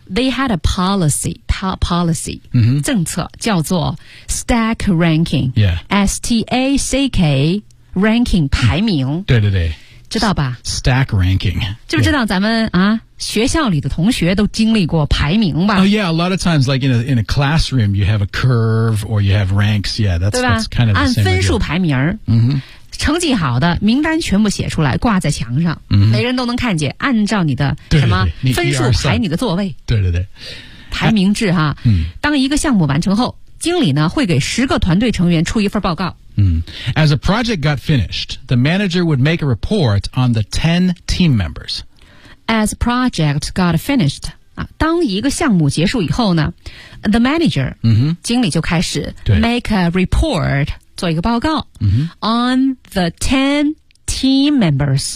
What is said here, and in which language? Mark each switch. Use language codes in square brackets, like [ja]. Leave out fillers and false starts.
[en] They had a policy policy、 [zh] 政策叫做 [en] stack ranking、S-T-A-C-K ranking [zh] 排名、对对对知道吧 [en] stack ranking [zh] 知不知道咱们、学校里的同学都经历过排名吧 [en] Oh yeah, a lot of times like in a classroom you have a curve or you have ranks Yeah, that's kind of the same [zh] 按分数排名、成绩好的名单全部写出来挂在墙上、每人都能看见按照你的什么分数排你的座位对对对排名制哈、当一个项目完成后经理呢会给十个团队成员出一份报告 [en] As a project got finished, the manager would make a report on the 10 team members. As a project got finished, [zh] 当一个项目结束以后呢 [en] the manager,、 [zh] 经理就开始 [en] make a report, [zh] 做一个报告、 [en] on the 10 team members.